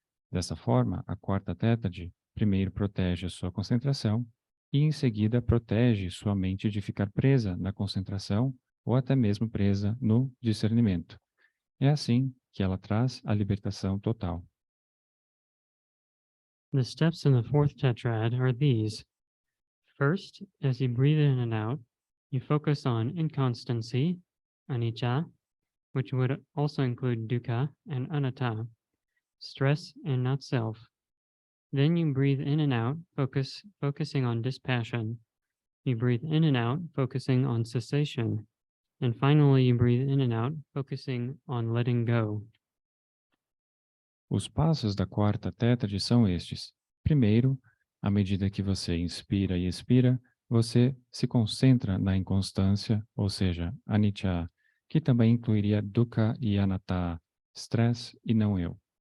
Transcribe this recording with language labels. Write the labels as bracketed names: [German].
[Portuguese] Dessa forma, a quarta tétrade primeiro protege a sua concentração e, em seguida, protege sua mente de ficar presa na concentração ou até mesmo presa no discernimento. É assim que ela traz a libertação total. [English] The steps in the fourth tetrad are these. First, as you breathe in and out, you focus on inconstancy, anicca, which would also include dukkha and anatta, stress and not self. Then you breathe in and out, focusing on dispassion. You breathe in and out, focusing on cessation. And finally, you breathe in and out, focusing on letting go. [Portuguese] Os passos da quarta tétrade são estes. Primeiro, à medida que você inspira e expira, você se concentra na inconstância, ou seja, anicca, que também incluiria dukkha e anatta, stress e não eu.